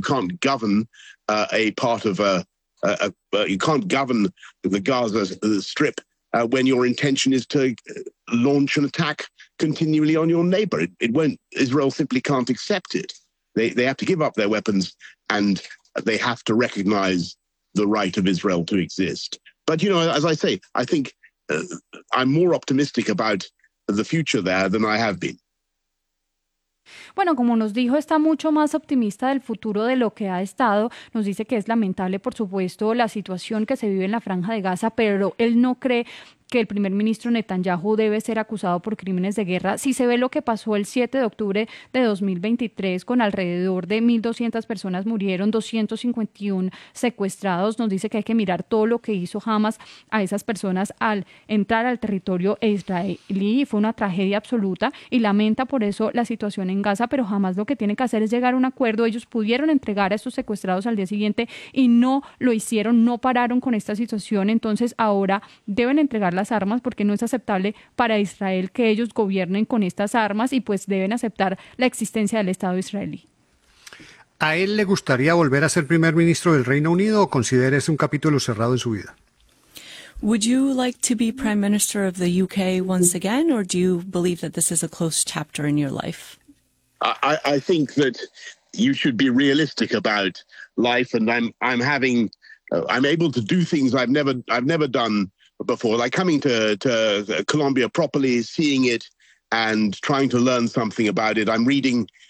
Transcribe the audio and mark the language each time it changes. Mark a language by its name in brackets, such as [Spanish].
[English] You can't govern a part of you can't govern the Gaza Strip when your intention is to launch an attack continually on your neighbor. It won't. Israel simply can't accept it. They have to give up their weapons, and they have to recognize the right of Israel to exist. But, you know, as I say, I think I'm more optimistic about the future there than I have been. [Spanish] Bueno, como nos dijo, está mucho más optimista del futuro de lo que ha estado. Nos dice que es lamentable, por supuesto, la situación que se vive en la Franja de Gaza, pero él no cree que el primer ministro Netanyahu debe ser acusado por crímenes de guerra. Si se ve lo que pasó el 7 de octubre de 2023, con alrededor de 1.200 personas murieron, 251 secuestrados. Nos dice que hay que mirar todo lo que hizo Hamas a esas personas al entrar al territorio israelí. Fue una tragedia absoluta y lamenta por eso la situación en Gaza, pero Hamas lo que tiene que hacer es llegar a un acuerdo. Ellos pudieron entregar a estos secuestrados al día siguiente y no lo hicieron, no pararon con esta situación. Entonces ahora deben entregar las armas, porque no es aceptable para Israel que ellos gobiernen con estas armas, y pues deben aceptar la existencia del Estado israelí. ¿A él le gustaría volver a ser primer ministro del Reino Unido o considera ese un capítulo cerrado en su vida? [English] Would you like to be prime minister of the UK once again, or do you believe that this is a closed chapter in your life? I think that you should be realistic about life, and I'm able to do things I've never done before, like coming to Colombia properly, seeing it, and trying to learn something about it. I'm reading.